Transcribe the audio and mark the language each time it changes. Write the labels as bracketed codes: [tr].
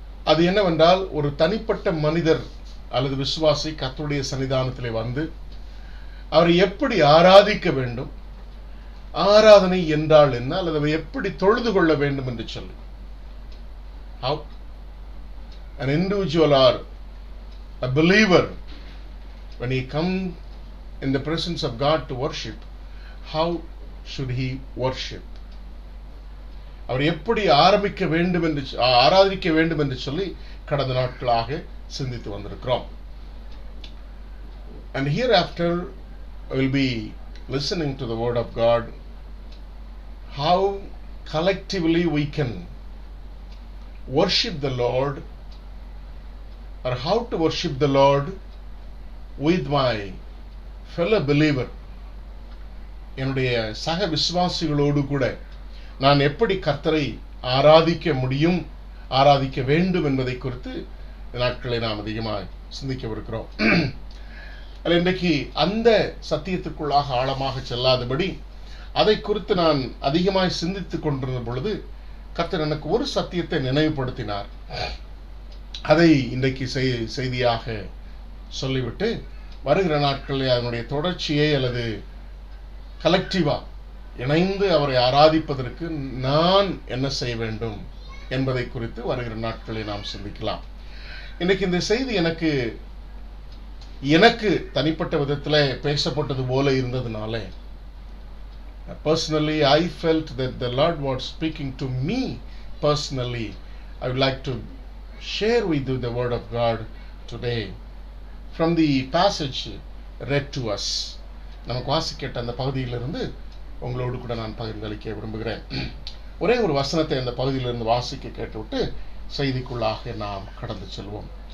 [ta] அது என்னவென்றால், ஒரு தனிப்பட்ட மனிதர் அல்லது விசுவாசி கர்த்தருடைய சன்னிதானத்திலே வந்து அவரை எப்படி ஆராதிக்க வேண்டும், ஆராதனை என்றால் என்ன, அல்லது அதை எப்படி தொழுது கொள்ள வேண்டும் என்று சொல்லி, [en] how an individual or a believer when he comes in the presence of God to worship, how should he worship? [ta] அவர் எப்படி ஆராதிக்க வேண்டும் என்று சொல்லி கடந்த நாட்களாக சிந்தித்து வந்திருக்கிறோம். [en] And hereafter I will be listening to the word of God how collectively we can worship the Lord, or how to worship the Lord with my fellow believer. [ta] என்னுடைய சக விசுவாசிகளோடு கூட நான் எப்படி கர்த்தரை ஆராதிக்க முடியும், ஆராதிக்க வேண்டும் என்பதை குறித்து நாட்களை நாம் அதிகமாக சிந்திக்கவிருக்கிறோம். இன்றைக்கு அந்த சத்தியத்துக்குள்ளாக ஆழமாக செல்லாதபடி அதை குறித்து நான் அதிகமாய் சிந்தித்துக் கொண்டிருந்த பொழுது கர்த்தர் எனக்கு ஒரு சத்தியத்தை நினைவுபடுத்தினார். அதை இன்றைக்கு செய்தியாக சொல்லிவிட்டு வருகிற நாட்களில் அதனுடைய தொடர்ச்சியை அல்லது கலெக்டிவா இணைந்து அவரை ஆராதிப்பதற்கு நான் என்ன செய்ய வேண்டும் என்பதை குறித்து வருகிற நாட்களில் நாம் சிந்திக்கலாம். இன்னைக்கு இந்த செய்தி எனக்கு தனிப்பட்ட விதத்தில் பேசப்பட்டது போல இருந்ததுனால, [en] personally I felt that the Lord was speaking to me personally. I would like to share with you the word of God today from the passage read to us. [ta] நமக்கு வாசிக்கேட்ட அந்த பகுதியிலிருந்து உங்களோடு கூட நான் பகிர்ந்தளிக்க விரும்புகிறேன். ஒரே ஒரு வசனத்தை அந்த பகுதியிலிருந்து வாசிக்க கேட்டுவிட்டு செய்திக்குள்ளாக நாம் கடந்து செல்வோம்.